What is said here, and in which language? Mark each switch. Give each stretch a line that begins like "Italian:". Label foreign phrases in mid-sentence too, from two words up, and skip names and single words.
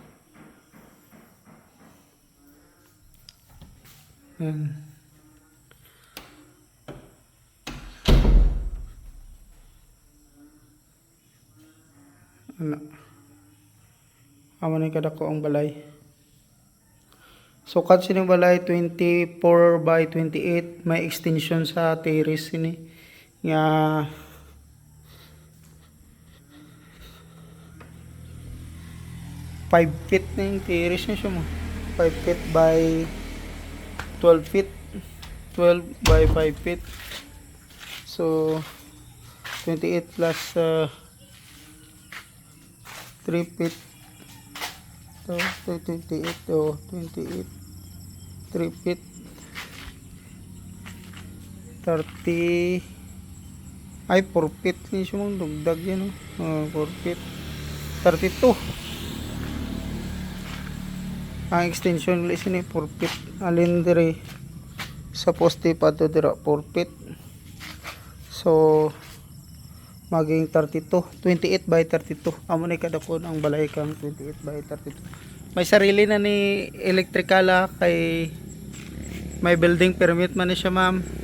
Hiligaynon: Yan. Ano? Amo ni kadako ang balay. Sukat sining balay 24 by 28, may extension sa terrace sini nga 5 feet na yung terrace na siya mo. 5 feet by 12 feet. 12 by 5 feet. So 28 plus 3 feet. So 28 to 28 3 feet 30 ay 4 feet ni siya mong dugdag yan 4 feet 32 ang extension ulit sini 4 feet alin diri sa poste pa to dira 4 feet so maging 28 by 32. Amo ni kadakon ang balay kang 28 by 32. May sarili na ni electrical kay may
English: building permit
Hiligaynon: man ni siya ma'am.